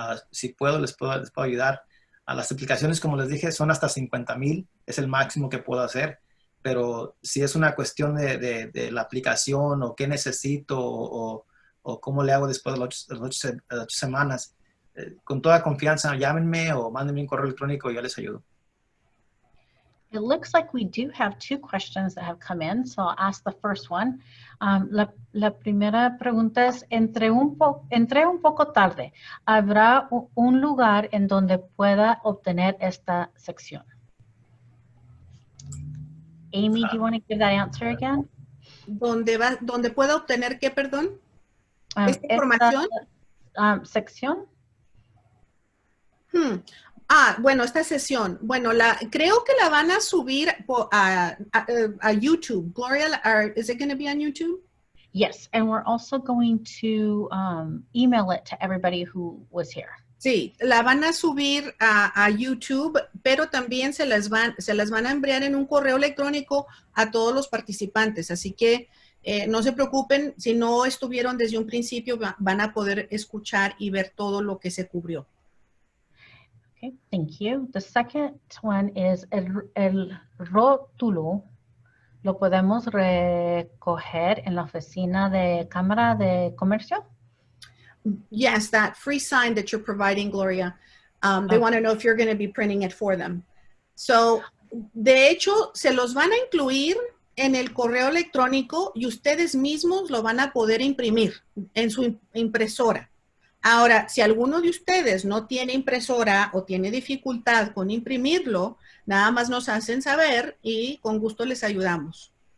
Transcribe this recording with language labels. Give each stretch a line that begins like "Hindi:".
Spanish: Si puedo, les puedo ayudar. Las aplicaciones, como les dije, son hasta 50,000, es el máximo que puedo hacer. Pero si es una cuestión de la aplicación o qué necesito o cómo le hago después de las 8 semanas, con toda confianza, llámenme o mándenme un correo electrónico y yo les ayudo.
English: It looks like we do have 2 questions that have come in, so I'll ask the first one.
Spanish: La primera pregunta es, entré un poco tarde. ¿Habrá un lugar en donde pueda obtener esta sección?
English: Amy, do you want to give that answer again?
Spanish: ¿Dónde pueda obtener qué, perdón? ¿Esta información? Sección. Bueno, esta sesión. Bueno, creo que la van a subir a YouTube.
English: Gloria, is it going to be on YouTube? Yes, and we're also going to email it to everybody who was here.
Spanish: Sí, la van a subir a YouTube, pero también se las van a enviar en un correo electrónico a todos los participantes. Así que no se preocupen, si no estuvieron desde un principio, van a poder escuchar y ver todo lo que se cubrió.
English: Okay, thank you. The second one is el rótulo.
Spanish: ¿Lo podemos recoger en la oficina de Cámara de Comercio?
English: Yes, that free sign that you're providing, Gloria. They want to know if you're going to be printing it for them.
Spanish: So, de hecho, se los van a incluir en el correo electrónico y ustedes mismos lo van a poder imprimir en su impresora. Ahora, si alguno de ustedes no tiene impresora o tiene dificultad con imprimirlo, nada más nos hacen saber y con gusto les ayudamos.